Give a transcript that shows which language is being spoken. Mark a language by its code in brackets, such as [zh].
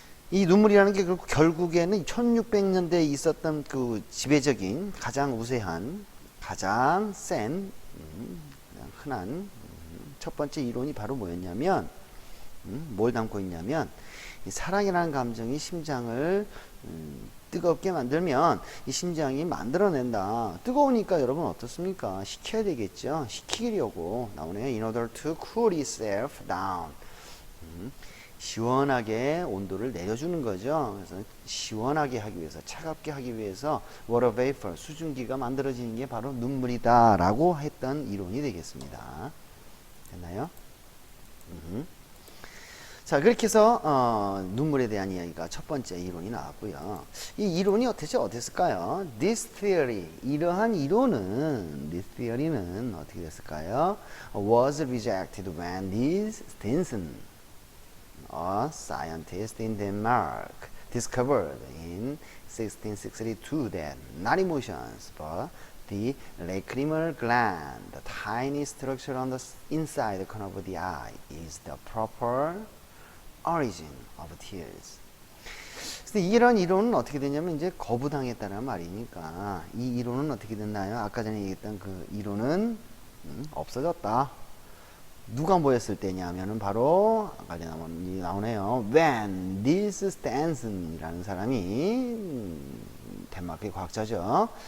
[ko] 이 눈물이라는 게 결국에는 1600년대에 있었던 그 지배적인 가장 우세한, 가장 센, 흔한 첫 번째 이론이 바로 뭐였냐면, 뭘 담고 있냐면, 이 사랑이라는 감정이 심장을 뜨겁게 만들면 이 심장이 만들어낸다. 뜨거우니까 여러분 어떻습니까? 식혀야 되겠죠. 식히려고 나오네요. [en] In order to cool itself down. [ko] 시원하게 온도를 내려주는 거죠. 그래서 시원하게 하기 위해서, 차갑게 하기 위해서 water vapor, 수증기가 만들어지는 게 바로 눈물이다 라고 했던 이론이 되겠습니다. 됐나요? 자, 그렇게 해서 눈물에 대한 이야기가 첫 번째 이론이 나왔고요. 이 이론이 대체 어땠을까요? [en] This theory, [ko] 이러한 이론은, [en] this theory [ko] 는 어떻게 됐을까요? [en] Was rejected when this Stenson, a scientist in Denmark, discovered in 1662 that not emotions but the lacrimal gland, the tiny structure on the inside corner of the eye, is the proper origin of tears. [ko] 그래서 이런 이론은 어떻게 되냐면 이제 거부당했다는 말이니까 이 이론은 어떻게 됐나요? 아까 전에 얘기했던 그 이론은 없어졌다. 누가 뭐였을 때냐면은 바로 아까 나오네요. [en] When this [ko] Stensen이라는 사람이 덴마크의 과학자죠.